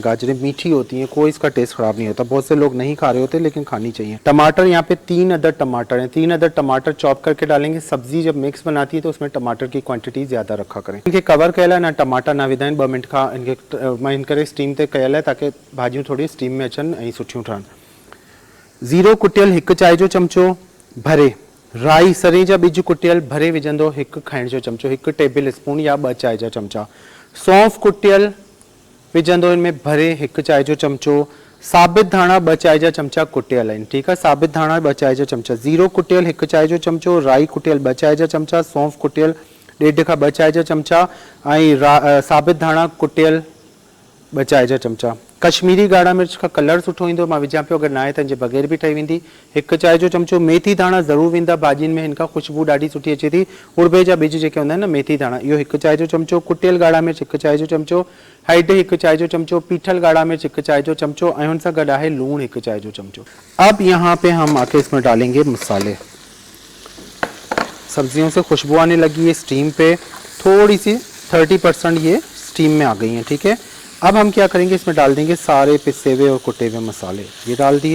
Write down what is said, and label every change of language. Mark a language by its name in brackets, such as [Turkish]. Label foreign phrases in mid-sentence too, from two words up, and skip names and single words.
[Hindi] गाजरें मीठी होती हैं, कोई इसका टेस्ट ख़राब नहीं होता। बहुत से लोग नहीं खा रहे होते लेकिन खानी चाहिए। टमाटर यहाँ पे 3 अदद टमाटर हैं, 3 अदद टमाटर चॉप करके डालेंगे। सब्जी जब मिक्स बनाती है तो उसमें टमाटर की क्वांटिटी ज़्यादा रखा करें। [Sindhi] इनके कवर कयल है ना, टमाटा ना विधाइन 2 मिनट का इनके मैं इन करे स्टीम ते कयल है ताकि भाजियूं थोड़ी स्टीम में अचन ऐं सुठियूं ठहन। ज़ीरो कुटियल 1 चाय जो चमचो भरे, राई सरे जा बीज कुटियल भरे विझंदो 1 खाइण जो चमचो, 1 [English] table spoon [Sindhi] या 2 चाय जा चमचा। सौंफ कुटियल विझंदो इनमें भरे 1 चाय जो चमचो। साबित धाणा 2 चाय जा चमचा कुटियल आहिनि, ठीक है। साबित धाणा 2 चाय जा चमचा। ज़ीरो कुटियल 1 चाय जो चमचो, राई कुटियल 2 चाय जा चमचा, सौंफ कुटियल 1.5 खां 2 चाय जा चमचा ऐं साबित धाणा कुटियल 2 चाय जा चमचा। कश्मीरी गाढ़ा मिर्च का कलर सुठो ईंदो, मां विझां पियो, अगर ना आहे त बग़ैर भी ठही वेंदी। 1 चाय जो चमचो मेथी दाणा ज़रूर वेंदा भाॼियुनि में, हिनका ख़ुशबू ॾाढी सुठी अचे थी। उड़बे जा बीज जेके हूंदा आहिनि न, मेथी दाणा, इहो 1 चाय जो चमचो। कुटियल गाढ़ा मिर्च 1 चाय जो चमचो, हैड 1 चाय जो चमचो, पीठल गाढ़ा मिर्च 1 चाय जो चमचो ऐं हुन सां गॾु आहे लूण 1 चाय जो चमचो। [Hindi] अब यहाँ पे हम आके इसमें डालेंगे मसाले। सब्जियों से खुशबू आने लगी है स्टीम पे, थोड़ी सी 30% ये स्टीम में आ गई हैं, ठीक है। अब हम क्या करेंगे, इसमें डाल देंगे सारे पिसे हुए और कुटे हुए मसाले। ये डाल दिए।